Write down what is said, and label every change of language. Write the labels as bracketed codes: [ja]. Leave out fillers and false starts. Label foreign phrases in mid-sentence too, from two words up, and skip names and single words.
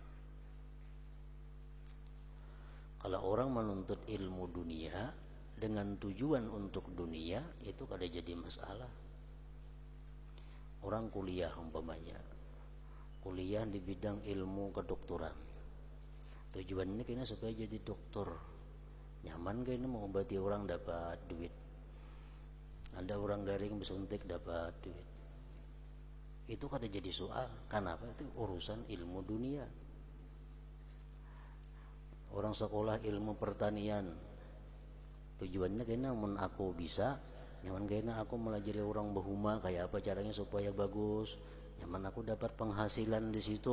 [bjn] Kalau orang menuntut ilmu dunia dengan tujuan untuk dunia, itu kada jadi masalah. [id] Orang kuliah umpamanya, kuliah di bidang ilmu kedokteran, tujuannya kayaknya supaya jadi dokter. [bjn] Nyaman kayaknya mengobati orang, dapat duit. Ada orang garing bersuntik, dapat duit. Itu kada jadi soal. Kenapa? [id] Itu urusan ilmu dunia. [bjn] Orang sekolah ilmu pertanian, tujuannya kayaknya mun aku bisa, nyaman kayaknya aku melajari orang bahuma kayak apa caranya supaya bagus, nyaman aku dapat penghasilan di situ.